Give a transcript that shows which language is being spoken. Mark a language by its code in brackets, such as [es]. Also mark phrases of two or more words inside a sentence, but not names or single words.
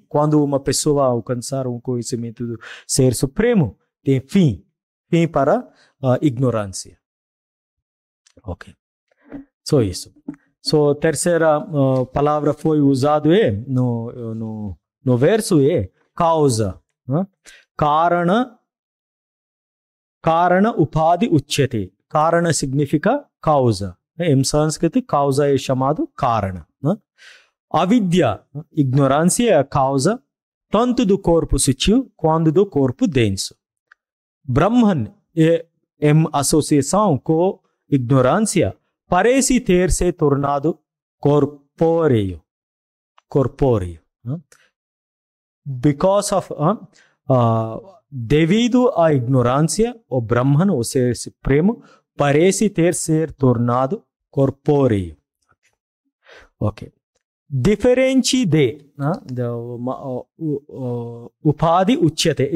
[pt] Quando uma pessoa alcançar um conhecimento do Ser Supremo, tem fim. Fim para a ignorância. Ok. So, isso. So, terceira palavra foi usada no verso é causa. [sa] Karana upadi uchyate. [pt] Karana significa causa. Em sânscrito, causa é chamado karana. Avidya, ignorância, é a causa tanto do corpo sutil quanto do corpo denso. Brahman é em associação com ignorância, parece ter se tornado corpóreo. [en] Because of [pt] devido à ignorância, o Brahman, o Ser Supremo, parece ter se tornado corpóreo. Ok. Diferente de [sa] Upadi Uchyate.